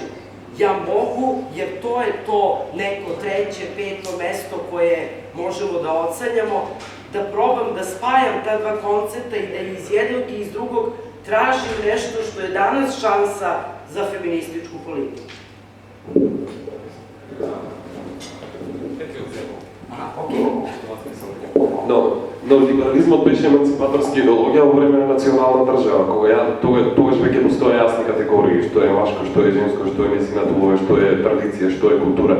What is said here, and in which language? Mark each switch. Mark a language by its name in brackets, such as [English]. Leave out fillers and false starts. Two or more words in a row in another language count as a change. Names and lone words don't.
[Serbian] Ja mogu, jer to je to neko treće, peto mesto koje možemo da ocenjamo, da probam da spajam ta dva koncepta i da iz jednog i iz drugog tražim nešto što je danas šansa za feminističku politiku. [Macedonian] Но неолиберализмот беше еманципаторска идеологија во време на национална држава, кога тогаш веќе постоја јасни категории, што е машко, што е женско, што е нејзината улога, што е традиција, што е култура.